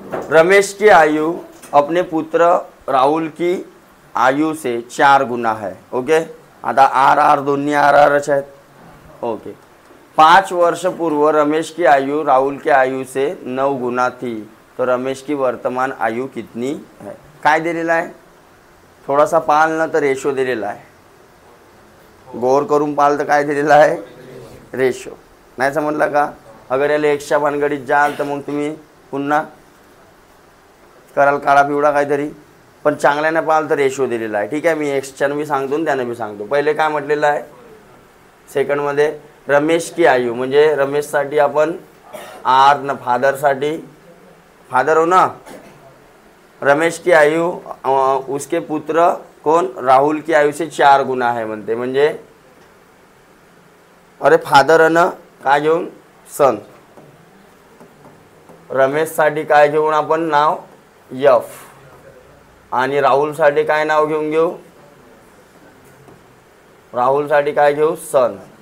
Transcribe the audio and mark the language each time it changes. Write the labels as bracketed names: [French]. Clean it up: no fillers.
[Hindi] रमेश की आयु अपने पुत्र राहुल की आयु से 4 गुना है. [Marathi] ओके, आता आर दोन्ही आरच आहेत. [Hindi] ओके, 5 वर्ष पूर्व रमेश की आयु राहुल के आयु से 9 गुना थी, तो रमेश की वर्तमान आयु कितनी है. [Marathi] काय दिलेला आहे, थोडासा पाल ना तर रेशो दिलेला आहे. गौर करून पाल तर काय दिलेला आहे, रेशो. नाही समजला का? अगर याला एक्सच्या भानगडीत जाल तर मग तुम्ही पुन्हा कराल काळा पिवळा काहीतरी, पण चांगल्याने पाहाल तर रेशो दिलेला आहे. ठीक आहे, मी एक्सच्यानं बी सांगतो आणि त्यानं बी सांगतो. पहिले काय म्हटलेलं आहे सेकंडमध्ये, [Hindi] रमेश की आयु [Marathi] म्हणजे रमेशसाठी आपण आर न फादरसाठी फादर हो ना. [Hindi] रमेश की आयु उसके पुत्र कोण राहुल की आयु से 4 गुना है [Marathi] म्हणते. म्हणजे अरे फादर न काय घेऊन सन, रमेशसाठी काय घेऊन आपण नाव यफ, आणि राहुलसाठी काय नाव घेऊन घेऊ, राहुलसाठी काय घेऊ सन.